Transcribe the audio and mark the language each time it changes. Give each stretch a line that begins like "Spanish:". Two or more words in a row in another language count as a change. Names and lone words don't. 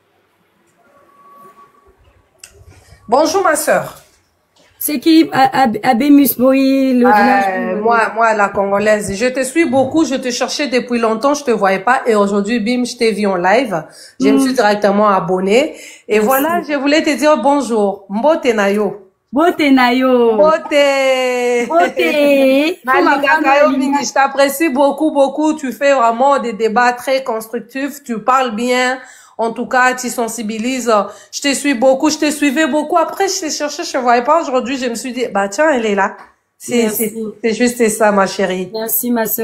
French: Bonjour ma soeur. C'est qui Abémus Boy, le village? Moi, la Congolaise. Je te suis beaucoup, je te cherchais depuis longtemps, je te voyais pas. Et aujourd'hui, bim, je t'ai vu en live. Je me suis directement abonnée. Et voilà, je voulais te dire bonjour.
Lingala: Mbote Nayo. Mbote Nayo. Mbote. Mbote.
French: Je t'apprécie beaucoup, beaucoup. Tu fais vraiment des débats très constructifs. Tu parles bien. En tout cas, tu sensibilises. Je te suis beaucoup, je te suivais beaucoup. Après, je t'ai cherché, je ne voyais pas. Aujourd'hui, je me suis dit, bah tiens, elle est là. C'est juste ça, ma chérie. Merci, ma soeur